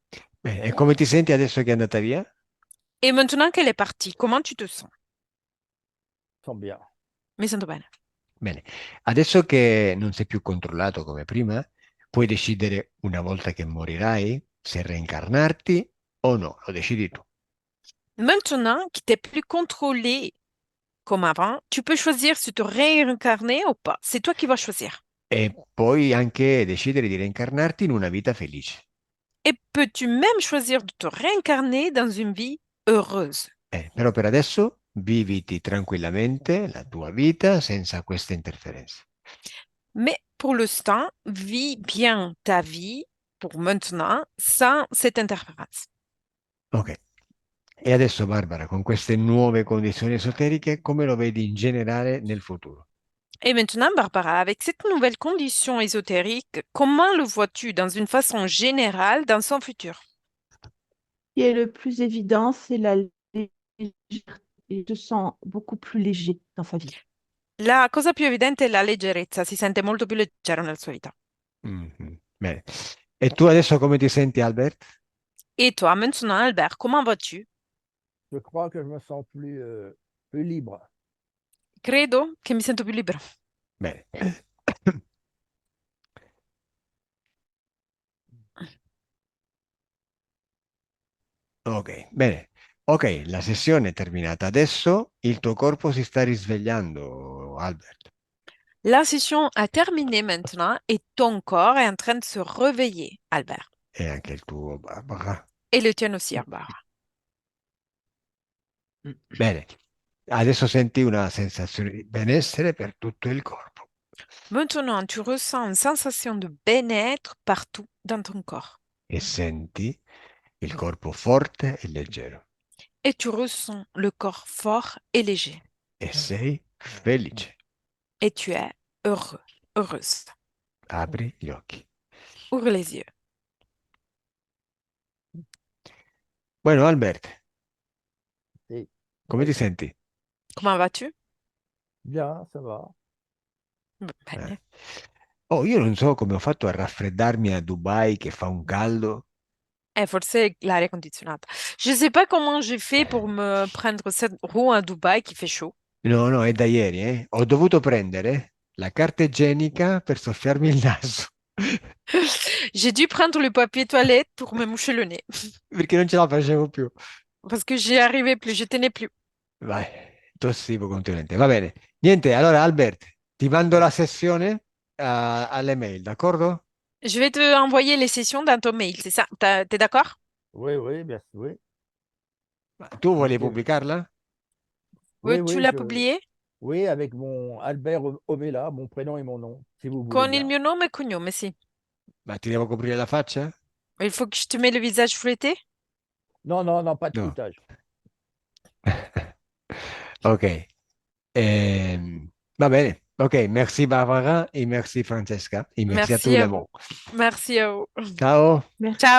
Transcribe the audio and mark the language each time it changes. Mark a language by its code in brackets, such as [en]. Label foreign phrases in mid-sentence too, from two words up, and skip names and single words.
[it] Bene, e come ti senti adesso che è andata via? [fr] Et maintenant qu'elle est partie, comment tu te sens? Sent bien. [it] Mi sento bene. Bene, adesso che non sei più controllato come prima, puoi decidere una volta che morirai se reincarnarti o no, lo decidi tu. [fr] Maintenant que tu n'es plus contrôlé comme avant, tu peux choisir si te réincarner ou pas. C'est toi qui vas choisir. [it] E puoi anche decidere di reincarnarti in una vita felice. [fr] Et peux-tu même choisir de te réincarner dans une vie heureuse. [it] Però per adesso viviti tranquillamente la tua vita senza queste interferenze. [fr] Mais pour l'instant, vis bien ta vie pour maintenant sans cette interférence. [it] Ok. E adesso, Barbara, con queste nuove condizioni esoteriche, come lo vedi in generale nel futuro? [fr] Et maintenant, Barbara, avec cette nouvelle condition ésotérique, comment le vois-tu dans une façon générale dans son futur? Ce qui est le plus évident, c'est la légèreté. Il se sent beaucoup plus léger dans sa vie. [it] La cosa più evidente è la leggerezza, si sente molto più leggero nella sua vita. Mhm. Bene. E tu adesso come ti senti, Albert? [fr] Et toi, maintenant, Albert, comment vas-tu? Je crois que je me sens plus libre. [it] Credo che mi sento più libero. Bene. Ok, bene. Ok, la sessione è terminata. Adesso il tuo corpo si sta risvegliando, Albert. [fr] La session a terminé maintenant et ton corps est en train de se réveiller, Albert. [it] E anche il tuo, Barbara. [fr] Et le tien aussi, Albert. [it] Bene. Adesso senti una sensazione di benessere per tutto il corpo. [fr] Maintenant, tu ressens une sensation de bien-être partout dans ton corps. [it] E senti il corpo forte e leggero. [fr] Et tu ressens le corps fort et léger. [it] E sei felice. [fr] Et tu es heureux, heureuse. [it] Apri gli occhi. [fr] Ouvre les yeux. [it] Bueno, Albert, [fr] Et [it] come ti senti? [fr] Comment vas-tu? bien, ça va. [it] Bene. Eh. Oh, io non so come ho fatto a raffreddarmi a Dubai che fa un caldo. Forse l'aria condizionata. [fr] Je ne sais pas comment j'ai fait pour me prendre cette roue à Dubaï qui fait chaud. [it] No, no, è da ieri, eh. Ho dovuto prendere la carta igienica per soffiarmi il naso, [fr] J'ai dû prendre le papier toilette pour me moucher le nez [it] perché non ce la facevo più. [fr] parce que j'y arrivais plus, je tenais plus. [it] Vai, tossivo continuamente. Va bene. Niente, allora Albert, ti mando la sessione alle mail, d'accordo? [fr] Je vais te envoyer les sessions dans ton mail, c'est ça? T'es d'accord? Oui, oui, bien sûr. Oui, [it] Ma tu vuoi Ok. pubblicarla? [fr] oui, Tu oui, l'as publié oui, avec mon Albert Omela, mon prénom et mon nom, si vous voulez [it] con il [fr] bien. [it] mio nome e cognome, sì. Ma ti devo coprire la faccia? [fr] Il faut que je te mette le visage flouetté? Non, non, non, pas de [it] No. [fr] foutage. [it] Ok. Va bene. [fr] Ok, merci Barbara et merci Francesca et merci à tout Merci le à vous. monde. Merci à vous. [it] Ciao.